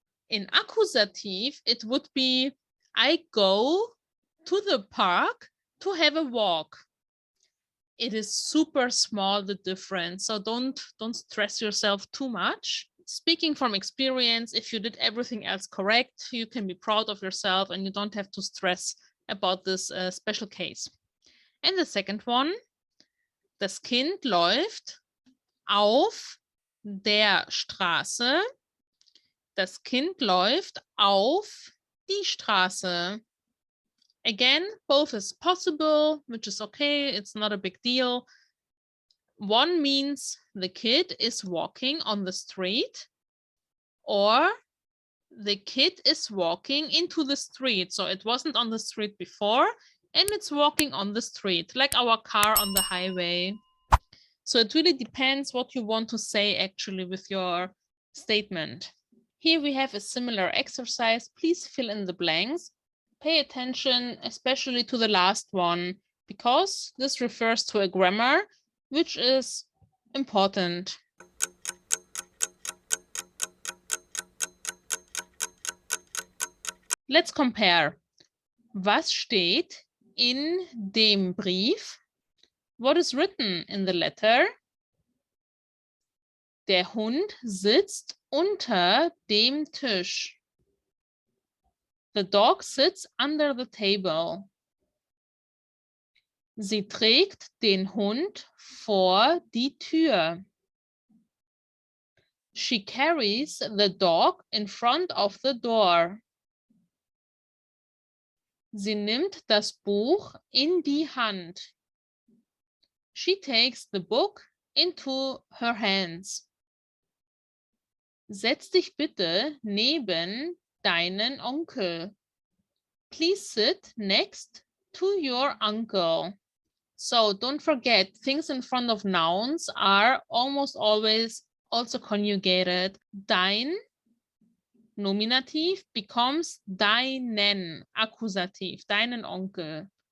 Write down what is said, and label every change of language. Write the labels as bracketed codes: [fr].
[en] In Akkusativ, it would be I go to the park to have a walk. It is super small, the difference, so don't stress yourself too much. Speaking from experience, if you did everything else correct, you can be proud of yourself and you don't have to stress about this special case. And the second one, [de] das Kind läuft auf der Straße. Das Kind läuft auf die Straße. [en] Again, both is possible, which is okay. It's not a big deal. One means the kid is walking on the street, or the kid is walking into the street. So it wasn't on the street before, and it's walking on the street, like our car on the highway. So it really depends what you want to say actually with your statement. Here we have a similar exercise. Please fill in the blanks. Pay attention, especially to the last one, because this refers to a grammar, which is important. Let's compare. [de] Was steht in dem Brief? [en] What is written in the letter? [de] Der Hund sitzt unter dem Tisch. [en] The dog sits under the table. [de] Sie trägt den Hund vor die Tür. [en] She carries the dog in front of the door. [de] Sie nimmt das Buch in die Hand. [en] She takes the book into her hands. [de] Setz dich bitte neben deinen Onkel. [en] Please sit next to your uncle. So don't forget, things in front of nouns are almost always also conjugated. [de] Dein Nominativ becomes deinen Akkusativ, deinen Onkel.